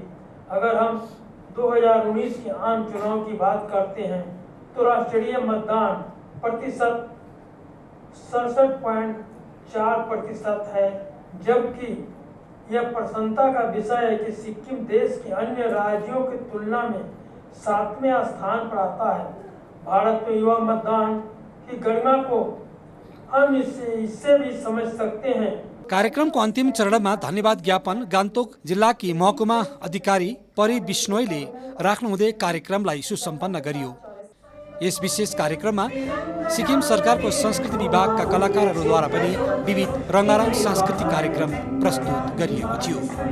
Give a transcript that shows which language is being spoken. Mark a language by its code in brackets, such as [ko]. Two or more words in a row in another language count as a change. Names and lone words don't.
[hi] अगर हम 2019 के आम चुनाव की बात करते हैं तो राष्ट्रीय मतदान प्रतिशत 67.4% है, जबकि यह प्रसन्नता का विषय है कि सिक्किम देश के अन्य राज्यों की तुलना में 7वें स्थान पर आता है। भारत में युवा मतदान की गरिमा को हम इससे भी समझ सकते हैं। [ne] कार्यक्रमको अन्तिम चरणमा धन्यवाद ज्ञापन गान्तोक जिल्लाकी महकुमा अधिकारी परि बिश्नोईले राख्नुहुँदै कार्यक्रमलाई सुसम्पन्न गरियो। यस विशेष कार्यक्रममा सिक्किम सरकारको संस्कृति विभागका कलाकारहरूद्वारा पनि विविध रङ्गारङ सांस्कृतिक कार्यक्रम प्रस्तुत गरिएको थियो।